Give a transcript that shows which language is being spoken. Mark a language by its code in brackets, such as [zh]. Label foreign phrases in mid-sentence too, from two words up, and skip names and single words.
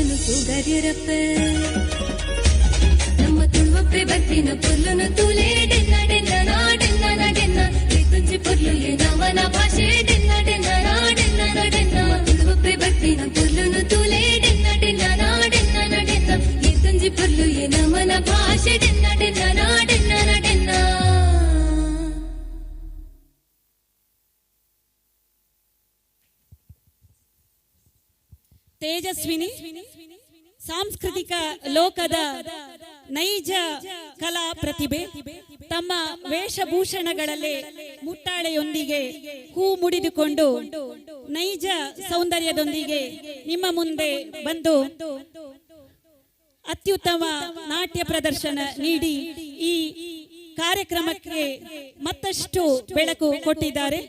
[tcy] ತೂಗದಿರಪ್ಪ ನಮ್ಮ ತುಳುವಪ್ಪೆ ಬತ್ತಿನ ಪುರ್ಲುನು ತೂಲೆ ಡೆನ್ನ ಡೆನ್ನ ನಾಡೆನ್ನ ನಡೆನ್ನ ತುಂಜಿ ಪುರ್ಲು ನಮನ ಭಾಷೆ ಡೆನ್ನ ಡೆನ್ನ ನಾಡೆನ್ನ ನಡೆನ್ನ ತುಳುವಪ್ಪೆ ಬತ್ತಿನ ಪುರ್ಲುನು ತೂಲೆ ಡೆನ್ನ ಡೆನ್ನ ನಾಡೆನ್ನ ನಡೆನ್ನ ತುಂಜಿ ಪುರ್ಲು ನಮನ ಭಾಷೆ ಡೆನ್ನ ಡೆನ್ನ ನಾಡೆನ್ನ ನಡೆನ್ನ. [kn] ತೇಜಸ್ವಿನಿ ಸಾಂಸ್ಕೃತಿಕ ಲೋಕದ ನೈಜ ಕಲಾ ಪ್ರತಿಭೆ ತಮ್ಮ ವೇಷಭೂಷಣಗಳಲ್ಲೇ ಮುಟ್ಟಾಳೆಯೊಂದಿಗೆ ಹೂ ಮುಡಿದುಕೊಂಡು ನೈಜ ಸೌಂದರ್ಯದೊಂದಿಗೆ ನಿಮ್ಮ ಮುಂದೆ ಬಂದು ಅತ್ಯುತ್ತಮ ನಾಟ್ಯ ಪ್ರದರ್ಶನ ನೀಡಿ ಈ ಕಾರ್ಯಕ್ರಮಕ್ಕೆ ಮತ್ತಷ್ಟು ಬೆಳಕು ಕೊಟ್ಟಿದ್ದಾರೆ.